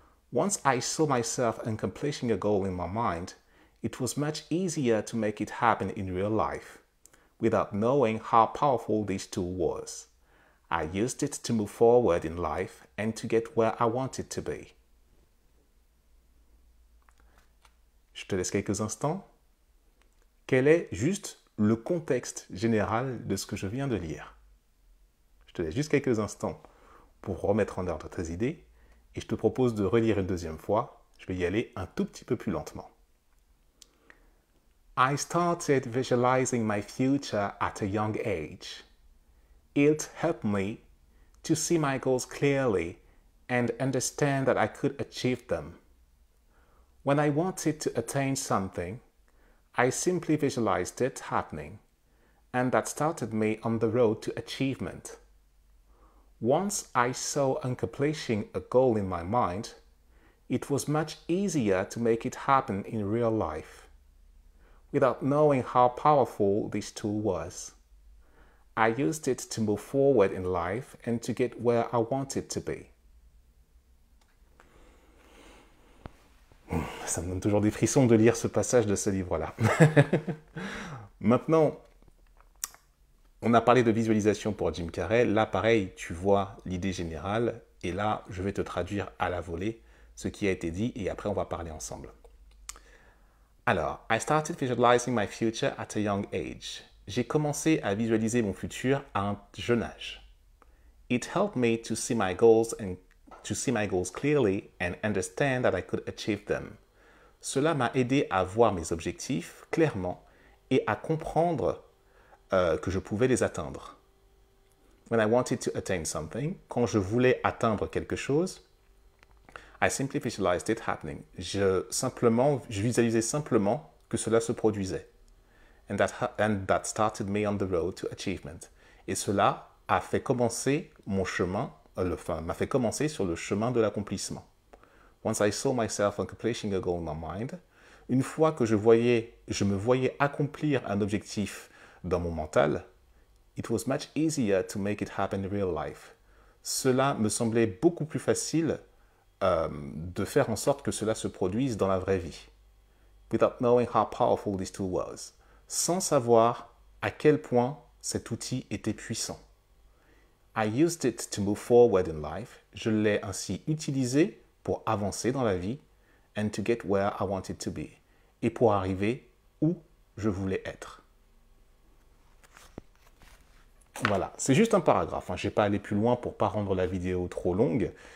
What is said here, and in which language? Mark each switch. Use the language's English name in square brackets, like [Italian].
[English] Once I saw myself accomplishing a goal in my mind, it was much easier to make it happen in real life, without knowing how powerful this tool was. I used it to move forward in life and to get where I wanted to be. [French] Je te laisse quelques instants. Quel est juste le contexte général de ce que je viens de lire? Je te laisse juste quelques instants pour remettre en ordre tes idées et je te propose de relire une deuxième fois. Je vais y aller un tout petit peu plus lentement. [English] I started visualizing my future at a young age. It helped me to see my goals clearly and understand that I could achieve them. When I wanted to attain something, I simply visualized it happening, and that started me on the road to achievement. Once I saw accomplishing a goal in my mind, it was much easier to make it happen in real life, without knowing how powerful this tool was. I used it to move forward in life and to get where I wanted to be. [French] Ça me donne toujours des frissons de lire ce passage de ce livre-là. Maintenant, on a parlé de visualisation pour Jim Carrey. Là, pareil, tu vois l'idée générale. Et là, je vais te traduire à la volée ce qui a été dit et après, on va parler ensemble. [English] Alors, I started visualizing my future at a young age. [French] J'ai commencé à visualiser mon futur à un jeune âge. [English] It helped me to see my goals clearly and understand that I could achieve them. [French] Cela m'a aidé à voir mes objectifs clairement et à comprendre que je pouvais les atteindre. [English] When I wanted to attain something, [French] quand je voulais atteindre quelque chose, [English] I simply visualized it happening. [French] Je visualisais simplement que cela se produisait. [English] And that started me on the road to achievement. [French] Et cela a fait commencer mon chemin, m'a fait commencer sur le chemin de l'accomplissement. [English] Once I saw myself accomplishing a goal in my mind, [French] une fois que je me voyais accomplir un objectif dans mon mental, [English] it was much easier to make it happen in real life. [French] Cela me semblait beaucoup plus facile de faire en sorte que cela se produise dans la vraie vie. [English] Without knowing how powerful this tool was. [French] Sans savoir à quel point cet outil était puissant. [English] I used it to move forward in life. [French] Je l'ai ainsi utilisé pour avancer dans la vie [English] and to get where I wanted to be. [French] Et pour arriver où je voulais être. Voilà, c'est juste un paragraphe. Je n'ai pas allé plus loin pour ne pas rendre la vidéo trop longue.